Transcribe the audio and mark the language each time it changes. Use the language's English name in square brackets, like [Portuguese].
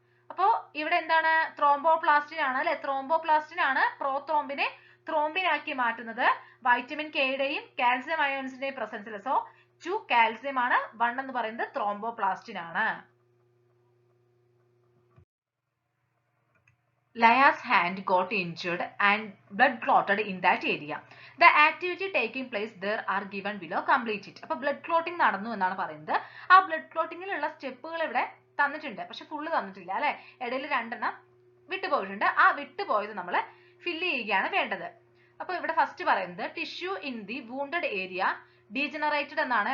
[Malayalam] അപ്പോ ഇവിടെ എന്താണ്? ത്രോംബോപ്ലാസ്റ്റിൻ ആണ് അല്ലെ? ത്രോംബോപ്ലാസ്റ്റിൻ ആണ് പ്രോത്രോംബിനെ ത്രോംബിനാക്കി മാറ്റുന്നത് വൈറ്റമിൻ കെയുടെയും കാൽസ്യം അയോൺസിന്റെയും പ്രസൻസിൽ. സോ 2 കാൽസ്യം ആണ്, 1 എന്ന് പറയുന്നത് ത്രോംബോപ്ലാസ്റ്റിൻ ആണ്. [English] Laya's hand got injured and blood clotted in that area. The activity taking place there are given below. Complete it. [Malayalam] അപ്പോൾ blood clotting നടന്നു എന്നാണ് പറയുന്നത്. ആ blood clottingലുള്ള സ്റ്റെപ്പുകൾ ഇവിടെ തന്നിട്ടുണ്ട്, പക്ഷെ ഫുള്ള് തന്നിട്ടില്ല അല്ലെ. ഇടയിൽ രണ്ടെണ്ണം വിട്ടുപോയിട്ടുണ്ട്. ആ വിട്ടുപോയത് നമ്മൾ ഫില്ല് ചെയ്യുകയാണ് വേണ്ടത്. അപ്പോൾ ഇവിടെ ഫസ്റ്റ് പറയുന്നത് tissue in the wounded area degenerated എന്നാണ്.